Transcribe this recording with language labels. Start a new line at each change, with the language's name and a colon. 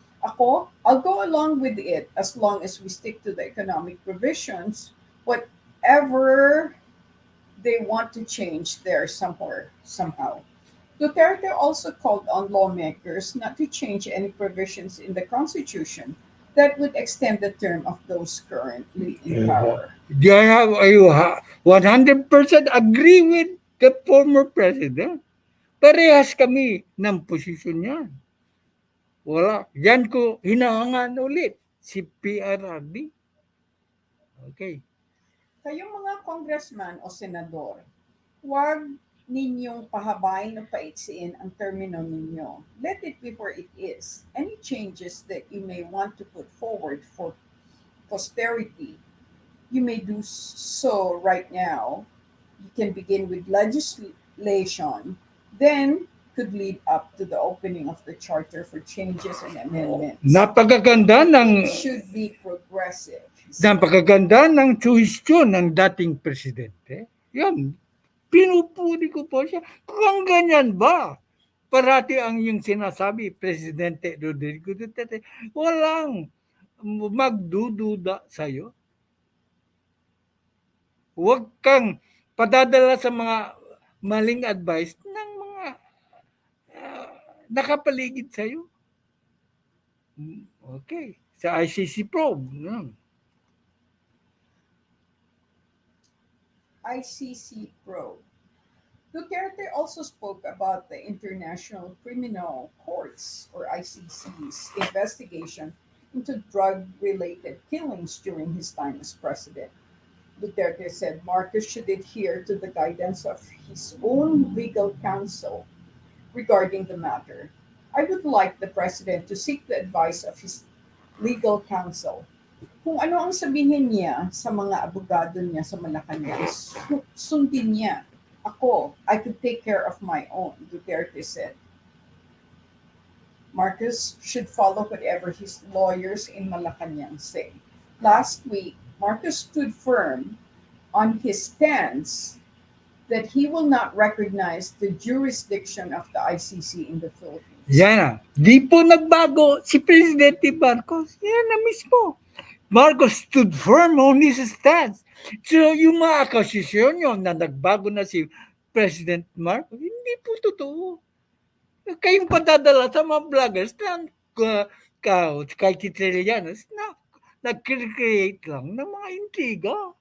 English: I'll go along with it as long as we stick to the economic provisions, whatever they want to change there somewhere, somehow. Duterte also called on lawmakers not to change any provisions in the Constitution that would extend the term of those currently in power. I 100% agree with the former president.
Filipino: Parehas kami ng posisyon niya. Wala. Yan ko hinahangan ulit. Si PRRD. Okay. Kayong mga congressman o senador, huwag ninyong pahabain o paitsiin ang termino ninyo.
English: Let it be where it is. Any changes that you may want to put forward for posterity, you may do so right now. You can begin with legislation, then could lead up to the opening of the charter for changes and amendments.
Filipino: Napakaganda ng
English: It should be progressive. He said.
Filipino: napakaganda ng suhestyon ng dating presidente. Yan. Pinupuri ko po siya. Kung ganyan ba, parati ang yung sinasabi, Presidente Rodrigo Duterte, walang magdududa sa'yo. Huwag kang padadala sa mga maling advice ng mga nakapaligid sa'yo. Okay. Sa ICC probe.
English: ICC probe. Duterte also spoke about the International Criminal Court's or ICC's investigation into drug-related killings during his time as president. Duterte said Marcos should adhere to the guidance of his own legal counsel regarding the matter. I would like the president to seek the advice of his legal counsel.
Filipino: Kung ano ang sabihin niya sa mga abogado niya sa Malacanang, sundin niya.
English: I could take care of my own, Duterte said. Marcos should follow whatever his lawyers in Malacanang say. Last week, Marcos stood firm on his stance that he will not recognize the jurisdiction of the ICC in the Philippines.
Filipino: Yan na. Di po nagbago si Presidente Marcos. Yan na mismo.
English: Marcos stood firm on his stance.
Filipino: So yung mga akasisyon nyo na nagbago na si President Marcos, hindi po totoo. Kayong padadala sa mga vloggers na kay Chitrilianos na nag-create lang ng mga intriga.